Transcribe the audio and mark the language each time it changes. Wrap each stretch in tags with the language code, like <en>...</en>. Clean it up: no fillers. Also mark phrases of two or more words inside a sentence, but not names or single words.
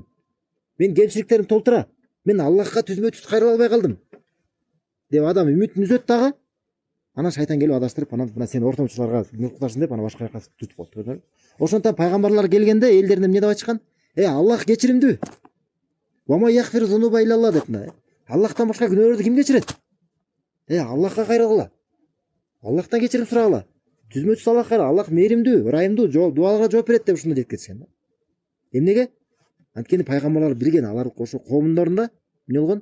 <ky>Мен кемчиликтерим толтура. Мен Аллахка түзмө түз кайрыла албай калдым. Деп адам үмүтүн үзөт дагы. Анан шайтан келип адаштырып, анан мына сен ортомчуларга нукташсың деп, анан башка жака түтүп коет. Ошондон пайгамбарлар келгенде элдерине эмне деп айтышкан? Аллах кечиримдүү.</ky> <ar>ومن يغفر الذنوب إلا الله</ar> <ky>деп мына. Аллахтан башка күнөөлөрдү ким кечирет? Аллахка кайрылгыла. Аллахтан кечирим сурагыла. Түзмө түз Аллах кайрыл. Аллах мээримдүү, ырайымдуу, дуаларга жооп берет деп ушуну деп кетишкен. Эмнеге? Анткени пайгамбарлар билген, алар ошо коомдорунда эмне болгон?</ky>